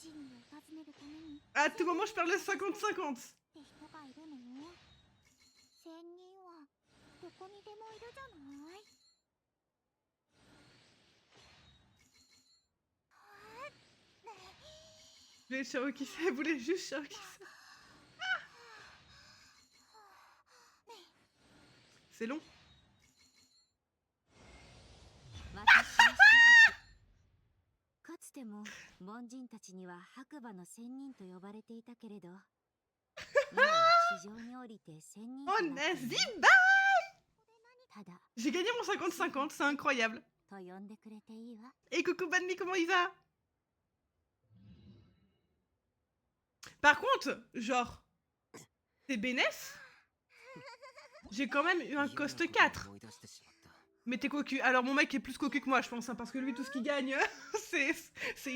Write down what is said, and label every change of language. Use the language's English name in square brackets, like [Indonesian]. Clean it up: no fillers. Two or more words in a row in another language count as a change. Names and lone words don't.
[French] À tout moment, je perds le 50-50. Je voulais Cherokee, elle voulait juste Cherokee. C'est long. [Japanese] かつても凡人たちには白馬の仙人と呼ばれていたけれど今は地上に降りて仙人と Oh, なっている Zibai. ただ [French] J'ai gagné mon 50-50, c'est incroyable. [Japanese] と呼んでくれていいわ [French] Et coucou Banmi, comment il va? Par contre, genre, c'est Bénès. J'ai quand même eu un coste 4. Mais t'es cocu. Alors mon mec est plus cocu que moi, je pense, hein, parce que lui, tout ce qu'il gagne, c'est illégal.